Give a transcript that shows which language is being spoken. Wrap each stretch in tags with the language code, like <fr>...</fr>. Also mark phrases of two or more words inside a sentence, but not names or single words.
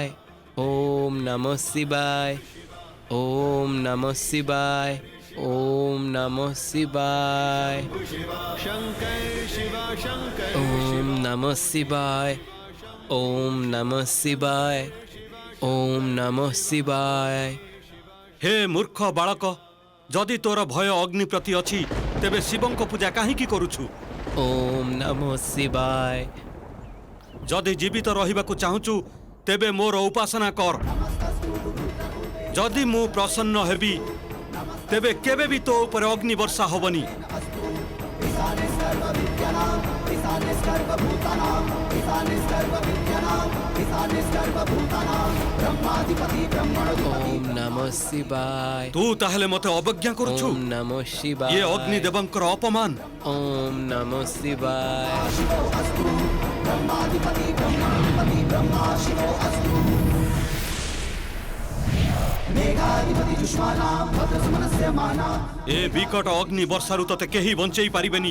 <sa>ओम नमो शिवाय। ओम नमो शिवाय। ओम नमो शिवाय। शंकर शिवा शंकर ओम नमो शिवाय। ओम नमो शिवाय। ओम नमो शिवाय।</sa> <or>ହେ ମୂର୍ଖ ବାଳକ, ଯଦି ତୋର ଭୟ ଅଗ୍ନି ପ୍ରତି ଅଛି ତେବେ ଶିବଙ୍କ ପୂଜା କାହିଁକି କରୁଛୁ?</or> <sa>ओम नमो शिवाय।</sa> <or>ଯଦି ଜୀବିତ ରହିବାକୁ ଚାହୁଁଛୁ ତେବେ ମୋର ଉପାସନା କର। ଯଦି ମୁଁ ପ୍ରସନ୍ନ ହେବି ତେବେ କେବେ ବି ତୋ ଉପର ଅଗ୍ନି ବର୍ଷା ହେବନି।</or> <sa>ओम नमो शिवाय।</sa> <or>ତୁ ତାହାଲେ ମତେ ଅବଜ୍ଞା କରୁଛୁ?</or> <sa>ओम नमो शिवाय।</sa> <or>ଏ ଅଗ୍ନି ଦେବଙ୍କର ଅପମାନ।</or> <sa>ओम नमो शिवाय।</sa> <or>ଏ ବିକଟ ଅଗ୍ନି ବର୍ଷାରୁ ତତେ କେହି ବଞ୍ଚାଇ ପାରିବେନି।</or>